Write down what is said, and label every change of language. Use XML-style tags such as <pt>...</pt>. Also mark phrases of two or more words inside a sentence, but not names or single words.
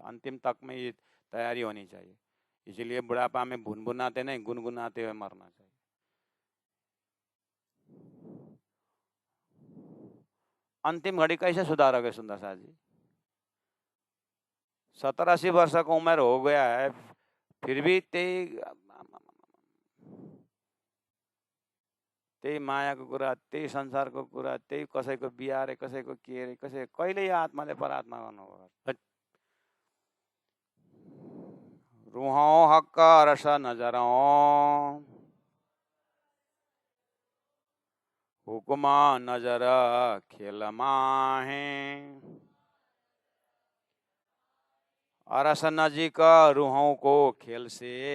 <hi>अंतिम तक में ये तैयारी होनी चाहिए। इसीलिए बुढ़ापा में भुनभुनाते नहीं, गुनगुनाते हुए मरना चाहिए। अंतिम घड़ी कैसे सुधारोगे सुंदर साहब जी? 70-80 वर्ष का उम्र हो गया है, फिर भी</hi> <ne>त्यही मायाको कुरा, त्यही संसारको कुरा, त्यही कसैको बिहा रे, कसैको के रे, कसै कहिले यो आत्माले परात्मा गर्नु।</ne> <hi>रूहों हक रस नजरों हुक्मा नजर खेल माहे, अरस नजीक रूहों को खेल से</hi>